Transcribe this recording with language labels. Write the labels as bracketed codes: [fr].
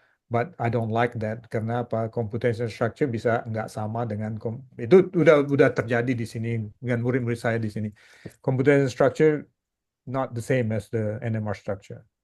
[en] But I don't like that [id] karena apa? Computational structure bisa nggak sama dengan itu udah terjadi di sini dengan murid-murid saya di sini. [en] Computational structure not the same as the NMR structure.